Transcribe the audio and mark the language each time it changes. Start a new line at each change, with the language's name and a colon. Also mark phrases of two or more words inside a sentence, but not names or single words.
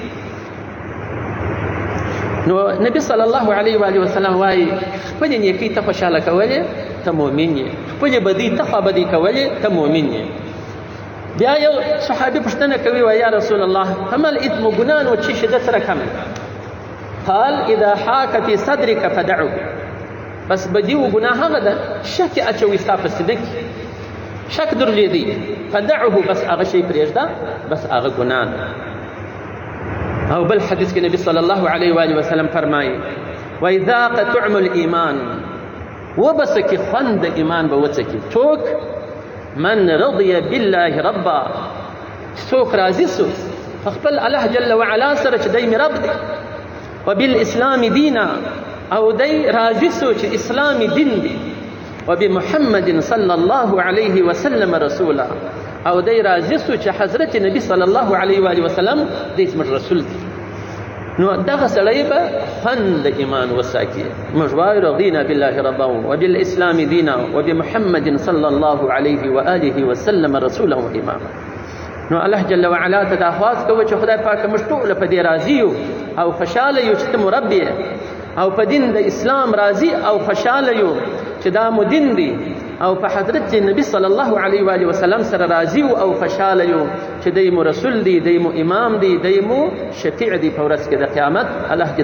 Pashto: نو نبی
Arabic: صلی الله علیه و آله وسلم
Pashto: وایي خپلې نیکۍ ته خوشحاله کولې ته مؤمن یې، خپلې بدۍ ته خوابدۍ کولې ته مؤمن یې. بیا یو صحابي پوښتنه کوي وایي
Arabic: یا رسول الله فما الاثم
Pashto: ګناه نو چې شدت سره کم
Arabic: قال اذا حاک فی صدرک فدعه.
Pashto: بس بدي و ګناه هغه ده شک اچوي ستا په سینه کې، شک درلودي فدعه، بس هغه شی پرېږده، بس هغه ګناه. او بل حدیث کې نبی
Arabic: صلی الله علیه و آله وسلم
Pashto: فرمایي
Arabic: وَإِذَاقَ طُعْمُ الْإِيمَانِ
Pashto: وبسکې خوند د ایمان به وڅکي څوک
Arabic: من رضي بالله ربا،
Pashto: څوک راضي سو خپل الله
Arabic: جل وعلا
Pashto: سره چې دی مې رب دی،
Arabic: وبالاسلام دینا
Pashto: او دی راضي سو چې اسلامي دین دی،
Arabic: وبمحمد صلی الله علیه وسلم رسولا
Pashto: او دی راضي سو چې حضرت نبی
Arabic: صلی الله علیه و آله وسلم
Pashto: دی زموږ رسول دی. نو دغه سړی به خوند د ایمان وساکي. موږ وایو
Arabic: رضینا بالله ربا وبالاسلام دینا وبمحمد صلی الله علیه و آله وسلم رسولا و اماما.
Pashto: نو الله
Arabic: جل وعلا
Pashto: ته دا خواست کوي چې خدای پاک موږ ټول په دې راضي یو او خوشاله یو چې ته مربي او په دین د اسلام راضي او خوشاله یو چې دا مو دین دی، او په حضرت نبی
Arabic: صلی الله علیه و آله وسلم
Pashto: سره راضي او خوشاله یو چې دی مو رسول دی، دی مو امام دی، دی مو شفیع دی په ورځ کې د قیامت.